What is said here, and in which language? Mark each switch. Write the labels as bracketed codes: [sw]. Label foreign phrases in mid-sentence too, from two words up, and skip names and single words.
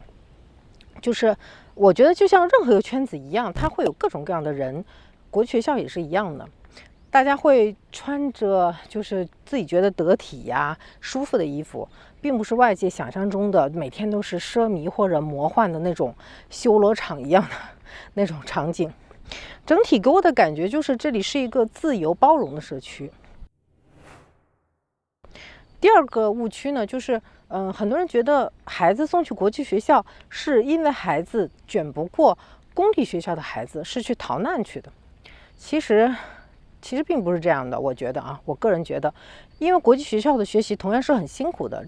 [zh] 就是我覺得就像任何一個圈子一樣，它會有各种各樣的人，國際學校也是一樣的，大家會穿着就是自己覺得得體呀、舒服的衣服，並不是外界想象中的每天都是奢靡或者魔幻的那種修羅場一樣的那種场景。整體給我的感覺就是这裡是一個自由包容的社區。第二個誤區呢，就是很多人覺得孩子送去國際學校是因為孩子捲不過公立學校的孩子，是去逃難去的。其實並不是這樣的，我覺得我個人覺得，因為國際學校的學習同樣是很辛苦的。